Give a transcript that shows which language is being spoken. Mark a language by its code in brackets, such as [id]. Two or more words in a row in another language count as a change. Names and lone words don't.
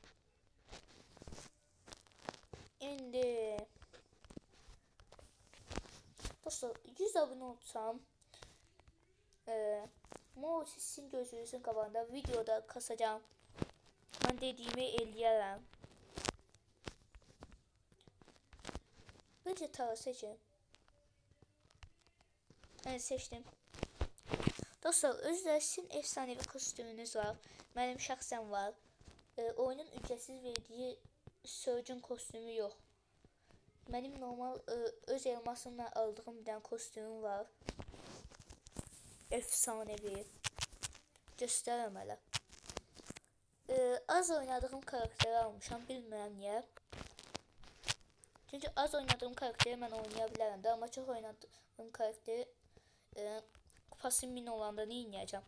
[az] İndi dostlar 100 abone olsam Mo sizin gözünüzün qabağında videoda kasacağım. Mən dediyimi eləyərəm. [tr] Bence Tara seçin. Evet, seçtim. [az] Dostlar, özdə sizin [tr] efsanevi kostümünüz [az] var. Mənim şəxsən var. [tr] Oyunun ücretsiz verdiği Surgeon kostümü yok. Benim normal öz elmasımla aldığım bir tane kostümüm var. Efsanevi. [az] Göstərəm hələ. Az oynadığım karakteri almışam, bilmirəm niyə. Çünkü az oynadığım karakteri mən oynaya bilərəm də, amma çox oynadığım karakteri kupası min olanda nə edəcəm?